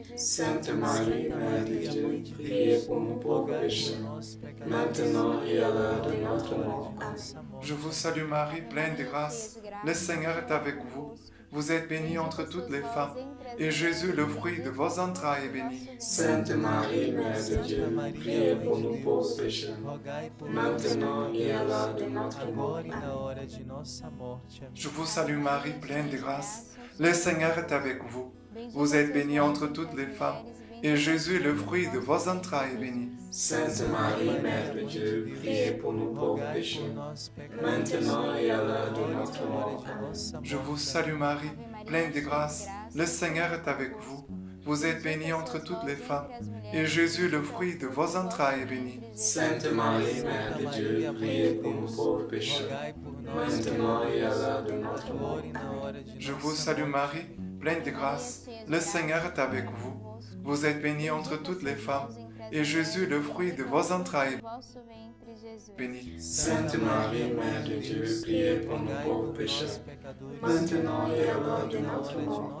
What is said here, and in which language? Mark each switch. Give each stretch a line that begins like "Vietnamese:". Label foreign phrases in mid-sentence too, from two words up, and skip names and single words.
French: Sainte Marie, Mère de Dieu, priez pour nous pauvres pécheurs, maintenant et à l'heure de notre mort. Amen. Je vous salue Marie, pleine de grâce. Le Seigneur est avec vous. Vous êtes bénie entre toutes les femmes, et Jésus, le fruit de vos entrailles, est béni. Sainte Marie, Mère de Dieu, priez pour nous pauvres pécheurs,
Portuguese: rogai por nós,
French: maintenant et à l'heure de notre mort.
Portuguese: agora e na hora de nossa morte. Amém.
French: Je vous salue Marie, pleine de grâce. Le Seigneur est avec vous. Vous êtes bénie entre toutes les femmes, et Jésus, le fruit de vos entrailles, est béni. Sainte Marie, Mère de Dieu, priez pour nous pauvres
Portuguese: Rogai por
French: pécheurs,
Portuguese: nós, pecadores,
French: maintenant et à l'heure de notre
Portuguese: agora
French: mort.
Portuguese: e de nossa
French: Je
Portuguese: morte.
French: vous salue Marie, pleine de grâce. Le Seigneur est avec vous. Vous êtes bénie entre toutes les femmes, et Jésus, le fruit de vos entrailles, est béni. Sainte Marie, Mère de Dieu, priez pour nous pauvres pécheurs,
Portuguese: Rogai por nós,
French: maintenant et à l'heure de notre mort.
Portuguese: agora e na hora de
French: Je
Portuguese: nossa
French: vous salue Marie, pleine de grâce. Le Seigneur est avec vous. Vous êtes bénie entre toutes les femmes, et Jésus, le fruit de vos entrailles, est béni. Sainte Marie, Mère de Dieu, priez pour nous pauvres pécheurs, maintenant et à l'heure de notre mort.